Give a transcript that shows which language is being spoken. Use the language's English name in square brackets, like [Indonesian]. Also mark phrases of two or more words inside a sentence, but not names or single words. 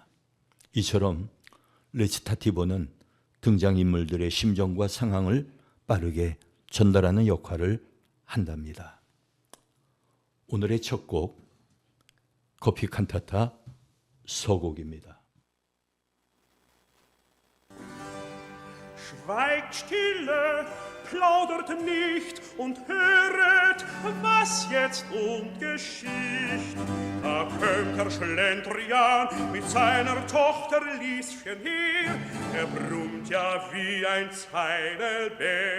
[Korean] 이처럼 레치타티보는 등장인물들의 심정과 상황을 빠르게 전달하는 역할을 한답니다. 오늘의 첫 곡, 커피 칸타타 서곡입니다. [German] Schweigt stille, plaudert nicht und höret, was jetzt und Geschicht. Da kommt der Schlendrian mit seiner Tochter Lieschen her, brummt ja wie ein Zeidelbär.